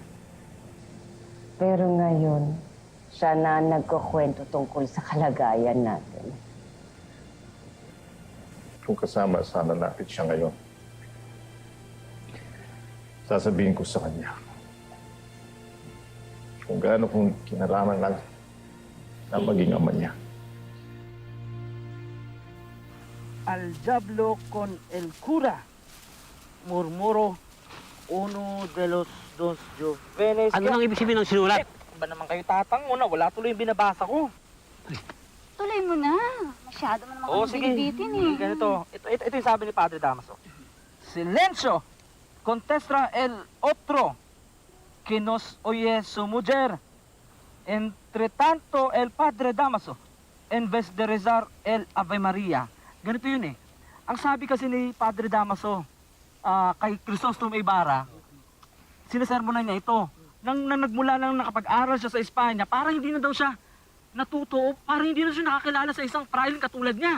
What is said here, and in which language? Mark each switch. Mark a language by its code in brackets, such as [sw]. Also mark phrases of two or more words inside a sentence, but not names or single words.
[tl] Pero ngayon, siya na nagkukwento tungkol sa kalagayan natin. Kung kasama sana natin siya ngayon, sasabihin ko sa kanya kung gaano kong kinalaman lang na maging ama niya. [es] Al diablo con el cura, murmuro uno de los dos jóvenes. [tl] Ano nang ibig sabihin ng sinulat? Ba naman kayo tatang mo na wala tuloy yung binabasa ko. Tuloy mo na. Masyado mo naman kami binibitin eh. Ganito. Ito yung sabi ni Padre Damaso. Silencio! [es] Contestra el otro que nos oye su mujer. Entre tanto, el Padre Damaso, en vez de rezar el Ave Maria. [tl] Ganito yun eh. Ang sabi kasi ni Padre Damaso kay Crisostomo Ibarra, sinasermonan niya ito. Nang nagmula lang nakapag-aral siya sa Espanya, parang hindi na daw siya natuto, parang hindi na siya nakakilala sa isang prailing katulad niya.